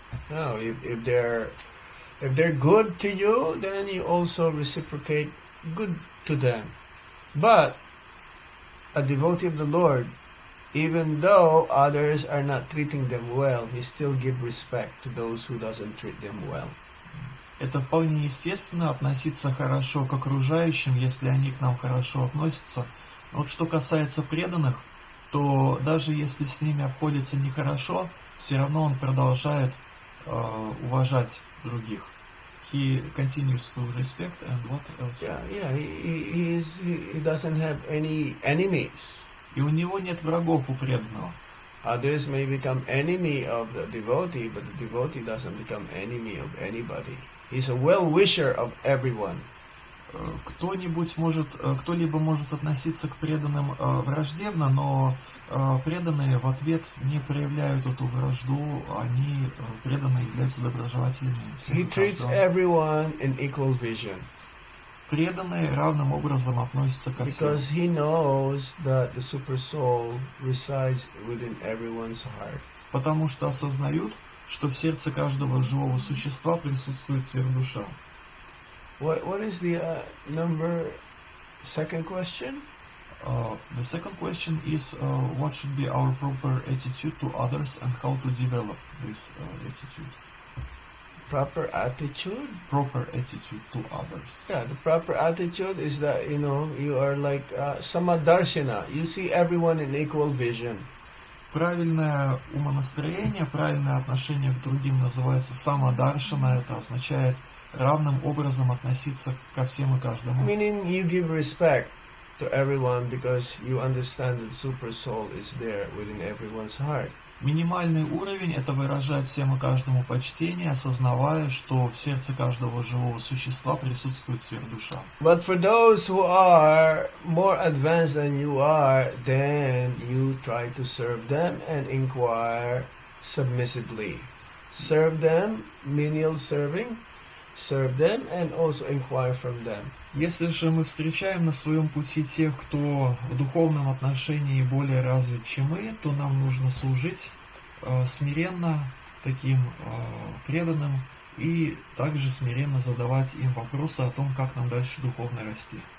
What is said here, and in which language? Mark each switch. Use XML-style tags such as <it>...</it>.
<en>No, if they're good to you, then you also reciprocate good to them. But a devotee of the Lord, even though others are not treating them well, he still give respect to those who doesn't treat them well.</en> <ru>Это вполне естественно, относиться хорошо к окружающим, если они к нам хорошо относятся. Но вот что касается преданных, то даже если с ними обходится нехорошо, все равно он продолжает уважать других.</ru> <en>He continues to respect, and what else? He doesn't have any enemies.</en> <ru>И у него нет врагов у преданного.</ru> <en>Others may become enemy of the devotee, but the devotee doesn't become enemy of anybody. He's a well-wisher of everyone.</en> <ru>Кто-либо может относиться к преданным враждебно, но преданные в ответ не проявляют эту вражду, они преданные являются доброжелателями.</ru> <en>He treats everyone in equal vision.</en> <ru>Преданные равным образом относятся ко всем.</ru> <en>Because he knows that the super soul resides within everyone's heart.</en> <ru>Потому что осознают, что в сердце каждого живого существа присутствует сверхдуша.</ru> <en>What is the second question? The second question is what should be our proper attitude to others and how to develop this attitude. Proper attitude? Proper attitude to others. Yeah, the proper attitude is that, you are like samadarshana. You see everyone in equal vision.</en> <ru>Правильное умонастроение, правильное отношение к другим называется самадаршана. Это означает равным образом относиться ко всем и каждому.</ru> <en>Meaning you give respect to everyone because you understand that the super soul is there within everyone's heart.</en> <ru>Минимальный уровень – это выражать всем и каждому почтение, осознавая, что в сердце каждого живого существа присутствует сверхдуша.</ru> <en>But for those who are more advanced than you are, then you try to serve them and inquire submissively. Serve them, menial serving. Serve them and also inquire from them.</en> <ru>Если же мы встречаем на своем пути тех, кто в духовном отношении более развит, чем мы, то нам нужно служить смиренно таким преданным и также смиренно задавать им вопросы о том, как нам дальше духовно расти.</ru>